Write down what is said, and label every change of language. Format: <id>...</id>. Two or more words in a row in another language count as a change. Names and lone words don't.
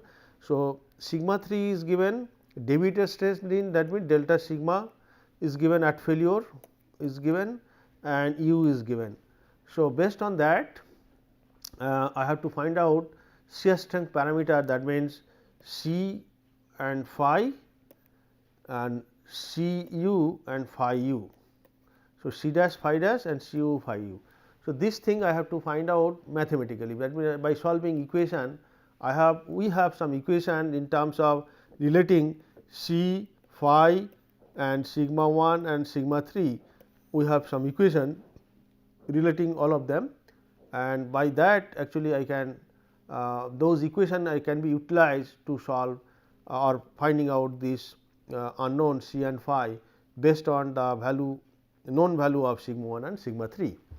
<en>So, sigma 3 is given, deviator stress in, that means delta sigma is given at failure is given, and u is given. So, based on that I have to find out shear strength parameter, that means C and phi and C u and phi u. So, C dash phi dash and C u phi u. So, this thing I have to find out mathematically, that means by solving equation we have some equation in terms of relating C, phi and sigma 1 and sigma 3, we have some equation relating all of them, and by that actually I can those equation I can be utilized to solve or finding out this unknown C and phi based on the value known value of sigma 1 and sigma 3.</en>